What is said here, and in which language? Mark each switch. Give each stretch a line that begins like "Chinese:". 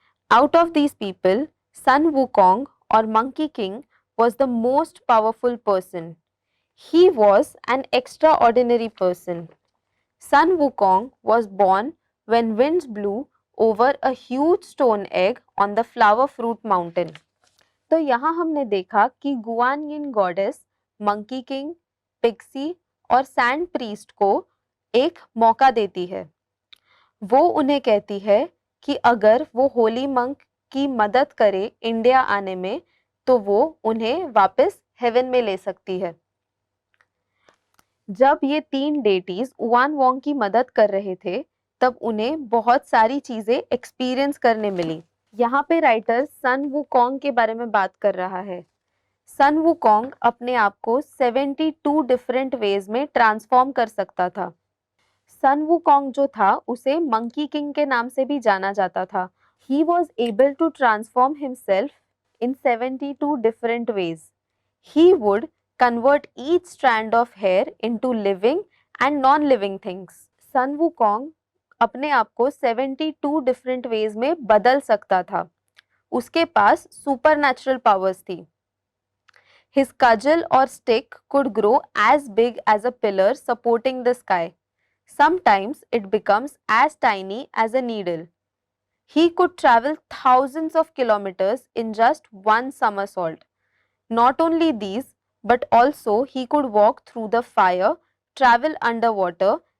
English: Out of these people, Sun Wukong or Monkey King was the most powerful person. He was an extraordinary person. Sun Wukong was born when winds blew over a huge stone egg on the flower fruit mountain.
Hindi: तो यहाँ हमने देखा कि Guan यिन goddess monkey king, pixie और sand priest को एक मौका देती है। वो उन्हें कहती है कि अगर वो होली मंक की मदद करे इंडिया आने में तो वो उन्हें वापस हेवन में ले सकती है। जब ये तीन डेटीज युआन वोंग की मदद कर रहे थे तब उन्हें बहुत सारी चीजें एक्सपीरियंस करने मिली। यहाँ पे राइटर सन वुकोंग के बारे में बात कर रहा है। सन वुकोंग अपने आप को 72 डिफरेंट वेज में ट्रांसफॉर्म कर सकता था। सन वुकोंग जो था उसे मंकी किंग के नाम से भी जाना जाता था।
English: He was able to transform himself in 72 different ways. He would convert each strand of hair into living and non-living things.
Hindi: Sun Wukong अपने आप को 72 डिफरेंट वेज में बदल सकता था। उसके पास सुपरनैचुरल पावर्स थी।
English: His cudgel or stick could grow as big as a pillar supporting the sky. Sometimes it becomes as tiny as a needle. He could travel thousands of kilometers in just one somersault. Not only these, but also he could walk through the fire, travel underwater,